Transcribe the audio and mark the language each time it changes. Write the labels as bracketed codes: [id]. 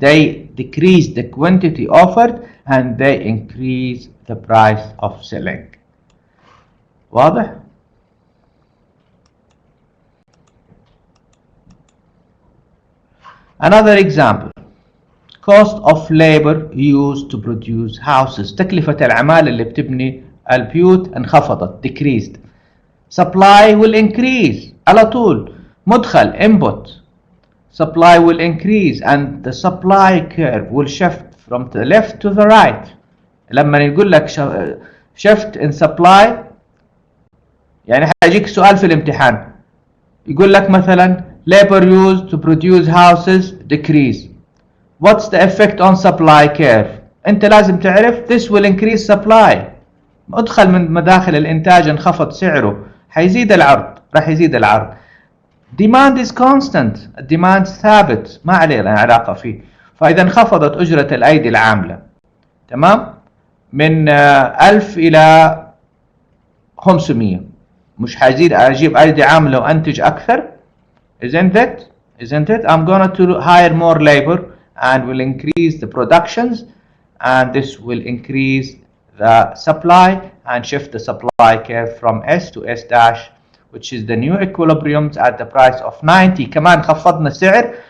[en] They decreased the quantity offered and they increased the price of selling. [ar] واضح؟ [en] Another example. Cost of labor used to produce houses. [ar] تكلفة العمالة اللي بتبني البيوت انخفضت, decreased. [en] Supply will increase. [ar] على طول مدخل input. [en] Supply will increase and the supply curve will shift from the left to the right. [ar] لما يقول لك [en] shift in supply, [ar] يعني حيجيك سؤال في الامتحان يقول لك مثلا [en] labor used to produce houses decrease. What's the effect on supply curve? [ar] انت لازم تعرف [en] this will increase supply. [ar] ادخل من مداخل الانتاج انخفض سعره, حيزيد العرض, راح يزيد العرض. [en] Demand is constant. [ar] الديماند ثابت, ما علينا علاقة فيه. فإذا انخفضت أجرة الأيدي العاملة, تمام, من 1000 إلى 500, مش حزيد أجيب أيدي عاملة وأنتج أكثر. [en] Isn't it? I'm going to hire more labor and will increase the productions, and this will increase the supply and shift the supply curve from S to S dash, which is the new equilibrium at the price of 90. [ar] كمان خفضنا السعر.